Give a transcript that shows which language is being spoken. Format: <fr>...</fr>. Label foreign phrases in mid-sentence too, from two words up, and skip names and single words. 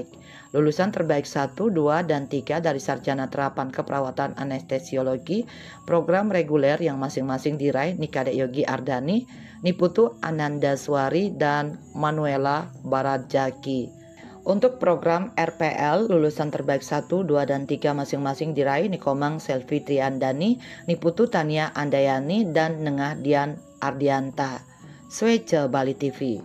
<id>Lulusan terbaik 1, 2, dan 3 dari sarjana terapan keperawatan anestesiologi program reguler yang masing-masing diraih Nikade Yogi Ardani, Niputu Anandaswari, dan Manuela Barajaki. Untuk program RPL, lulusan terbaik 1, 2, dan 3 masing-masing diraih Nikomang Selvi Triandani, Niputu Tania Andayani, dan Nengah Dian Ardianta. Swece Bali TV.</id>